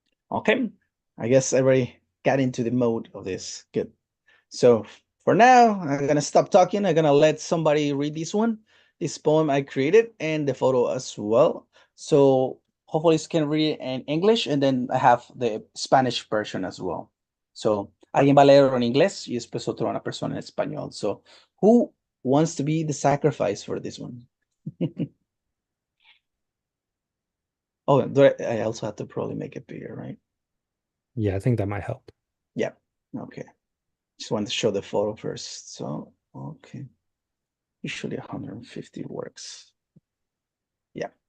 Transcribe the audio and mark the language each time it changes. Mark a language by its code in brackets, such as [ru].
[en] Okay, I guess everybody got into the mode of this. Good. So for now, I'm gonna stop talking. I'm gonna let somebody read this poem I created, and the photo as well. So hopefully you can read it in English, and then I have the Spanish version as well. So [es] alguien va a leerlo en inglés y después una persona en español. [en] So who wants to be the sacrifice for this one? Oh, I also have to probably make it bigger, right? Yeah, I think that might help. Yeah, okay. Just want to show the photo first. So, okay. Usually 150 works. Yeah.